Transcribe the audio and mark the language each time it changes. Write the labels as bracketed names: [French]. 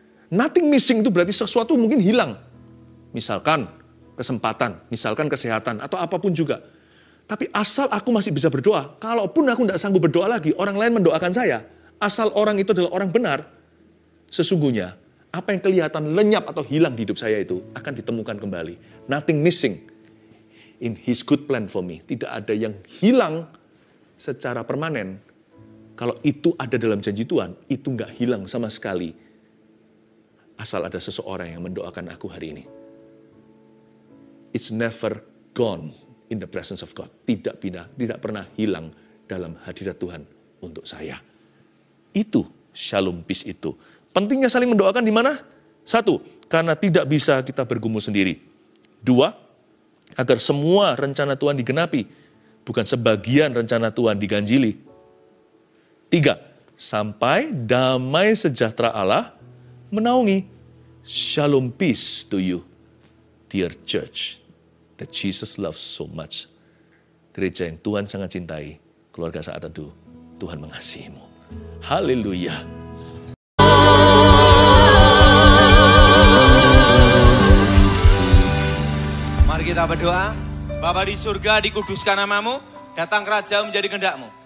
[English] Nothing missing [Indonesian] itu berarti sesuatu mungkin hilang. Misalkan kesempatan, misalkan kesehatan, atau apapun juga. Tapi asal aku masih bisa berdoa, kalaupun aku tidak sanggup berdoa lagi, orang lain mendoakan saya, asal orang itu adalah orang benar, sesungguhnya apa yang kelihatan lenyap atau hilang di hidup saya itu akan ditemukan kembali. [English] Nothing missing in His good plan for me. [Indonesian] Tidak ada yang hilang secara permanen. Kalau itu ada dalam janji Tuhan, itu nggak hilang sama sekali. Asal ada seseorang yang mendoakan aku hari ini. [English] It's never gone in the presence of God. [Indonesian] Tidak pernah hilang dalam hadirat Tuhan untuk saya. Itu shalom peace itu. Pentingnya saling mendoakan di mana? 1, karena tidak bisa kita bergumul sendiri. 2, agar semua rencana Tuhan digenapi, bukan sebagian rencana Tuhan diganjili. 3, sampai damai sejahtera Allah menaungi. [English] Shalom peace to you, dear church, that Jesus loves so much. [Indonesian] Gereja yang Tuhan sangat cintai, keluarga saat teduh, Tuhan mengasihimu. Haleluya. Mari kita berdoa. Bapa di surga, dikuduskan namamu, datang kerajaan menjadi kehendak-Mu.